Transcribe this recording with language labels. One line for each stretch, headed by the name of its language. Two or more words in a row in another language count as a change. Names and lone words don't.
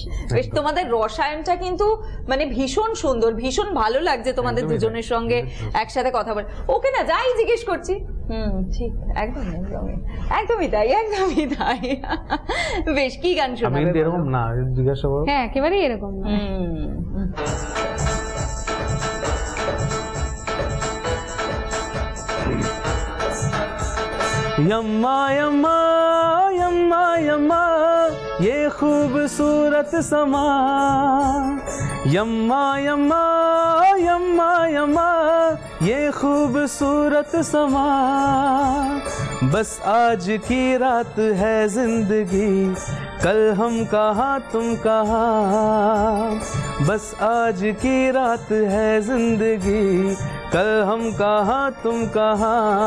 Bangla: বেশ, তোমাদের রসায়নটা কিন্তু মানে ভীষণ সুন্দর, ভীষণ ভালো লাগছে তোমাদের দুজনের সঙ্গে একসাথে কথা বলে। ওকে না যাই জিজ্ঞেস করছি, ঠিক, একদমই একদমই তাই, একদমই তাই। বেশ, কি গান শোনাবে? এরকম না জিজ্ঞাসা করো। হ্যাঁ, একেবারেই এরকম না।
Hindi: यम्मा यम्मा यम्मा यम्मा ये खूबसूरत समा, यम्मा यम्मा यम्मा यम्मा ये खूबसूरत समा, बस आज की रात है जिंदगी, कल हम कहाँ तुम कहाँ, बस आज की रात है जिंदगी, कल हम कहाँ तुम कहाँ।